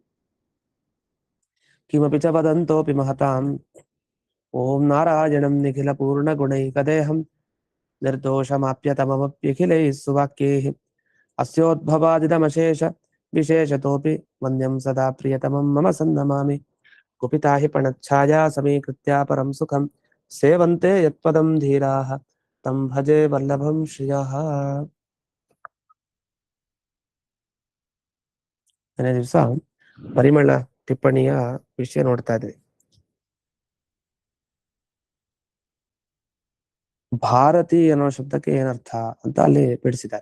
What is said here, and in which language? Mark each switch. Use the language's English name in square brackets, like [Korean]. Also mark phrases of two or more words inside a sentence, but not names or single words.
[Sanskrit] किमपि च वदन्तोऽपि महताम् ॐ नारायणं निखिलपूर्णगुणैकदेहं निर्दोषमाप्यतममप्यखिलैः सुवाक्यैः अस्योद्भवादिदमशेष विशेषतोऽपि वन्द्यं सदा प्रियतमं मम सन्नमामि कुपिता हि पणच्छाया समीकृत्या परं सुखं सेवन्ते यत्पदं धीराः तं भजे वल्लभं श्रियः। [Kannada] ನೆನೆ ದಿವಸ ಪರಿಮಳ ಟಿಪ್ಪಣಿಯ ವಿಷಯ ನೋಡ್ತಾ ಇದ್ವಿ. ಭಾರತಿ ಅನ್ನೋ ಶಬ್ದಕ್ಕೆ ಏನರ್ಥ ಅಂತ ಅಲ್ಲಿ ಬಿಡಿಸಿದ್ದಾರೆ.